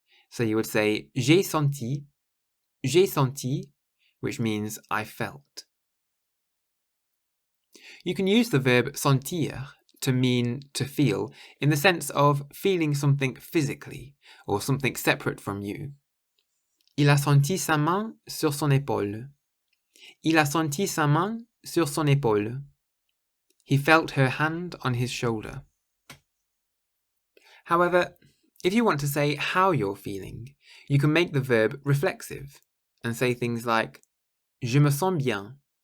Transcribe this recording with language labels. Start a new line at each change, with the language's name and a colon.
English: So you would say,
French: j'ai senti,
English: which means I felt. You can use the verb sentir to mean to feel in the sense of feeling something physically or something separate from you.
French: Il a senti sa main sur son épaule. Il a senti sa main sur son épaule.
English: He felt her hand on his shoulder. However, if you want to say how you're feeling, you can make the verb reflexive and say things like,
French: je me sens bien.